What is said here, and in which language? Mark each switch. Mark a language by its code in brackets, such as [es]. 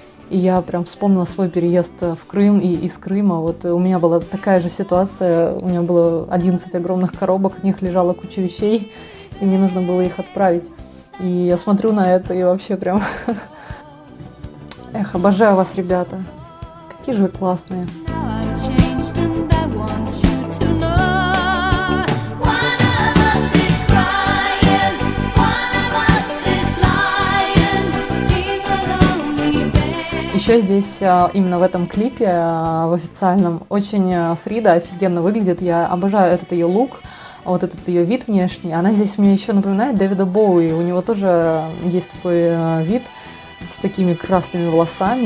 [ru] И я прям вспомнила свой переезд в Крым и из Крыма. Вот у меня была такая же ситуация, у меня было 11 огромных коробок, в них лежала куча вещей, и мне нужно было их отправить. И я смотрю на это и вообще прям... Эх, обожаю вас, ребята. Какие же вы классные. [en] Now I've changed and I want you to know. One of us is crying, one of us is lying. People only beg. [ru] Еще здесь, именно в этом клипе, в официальном, очень Фрида офигенно выглядит. Я обожаю этот ее лук, вот этот ее вид внешний. Она здесь мне еще напоминает Дэвида Боуи. У него тоже есть такой вид с такими красными волосами.